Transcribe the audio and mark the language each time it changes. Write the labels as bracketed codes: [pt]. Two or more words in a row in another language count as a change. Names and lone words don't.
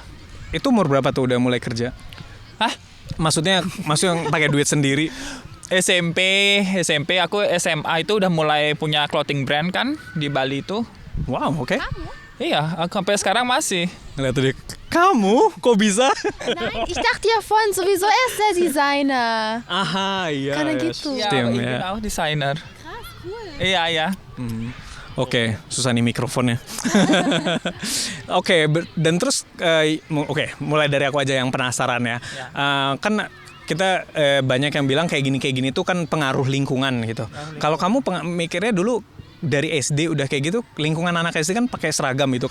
[id] Itu umur berapa tuh udah mulai kerja? Hah? Maksudnya yang pakai duit sendiri? SMP aku SMA itu udah mulai punya [en] clothing brand [id] kan di Bali itu. Wow, oke. Iya, aku sampai sekarang masih. Ngeliat tuh dia, kamu kok bisa? [de] Nein, ich dachte ja vorhin sowieso er ist der Designer. [id] Aha, iya. Karena gitu. Stem, Iya, aku desainer. [de] Krass, cool. [id] Iya. Oke, susah nih mikrofonnya. Oke, dan terus mulai dari aku aja yang penasaran ya. Kan kita banyak yang bilang kayak gini tuh kan pengaruh lingkungan gitu. Kalau kamu mikirnya dulu dari SD udah kayak gitu, lingkungan anak SD kan pakai seragam gitu.